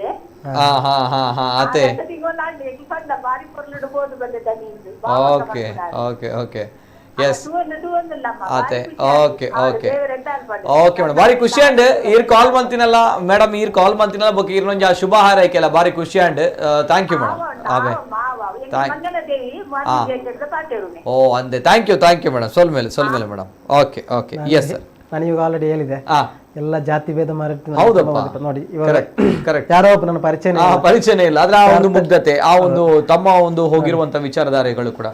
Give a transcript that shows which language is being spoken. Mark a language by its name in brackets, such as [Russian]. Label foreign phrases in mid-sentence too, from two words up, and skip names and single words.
[Tulu] ಅತೆ. ಸಿಗೋಲಾಂಡಿ ಎಂಗ್ಲ ಪಂಡ ಬಾರಿ ಪೊರ್ಲುಡು ಬಂದೆ ದನ್ನಿಂದು. [English] okay okay okay. yes ಅತೆ. okay okay okay madam, [Tulu] ಬಾರಿ ಖುಷಿ ಅಂಡ್ ಈರ್ ಕಾಲ್ ಮಂತಿನಲ್ಲ ಮೇಡಮ್, ಈರ್ ಕಾಲ್ ಮಂತಿನಲ್ಲ ಬೊಕ್ಕ ಈರ್ನೊಂಜ ಶುಭ ಹಾರೈಕೆಲ್ಲ ಬಾರಿ ಖುಷಿ ಅಂಡ್ [English] thank you madam. [Tulu] ಆವೆ ಓ ಅಂದೆ. [English] thank you madam. ಸೊಲ್ ಮೇಲೆ madam. okay okay. yes sir, [Kannada] ನಾನು ಇವಾಗ ಆಲ್ರೆಡಿ ಹೇಳಿದೆ ಎಲ್ಲ ಜಾತಿ ಭೇದ ಹೌದಪ್ಪ. ನೋಡಿ ಇವಾಗ ಕರೆಕ್ಟ್. ಯಾರೋ ಒಬ್ಬ ನನ್ನ ಪರಿಚಯನೇ ಇಲ್ಲ, ಆದ್ರೆ ಆ ಒಂದು ಮುಗ್ಧತೆ, ಆ ಒಂದು ತಮ್ಮ ಒಂದು ಹೋಗಿರುವಂತ ವಿಚಾರಧಾರೆಗಳು ಕೂಡ.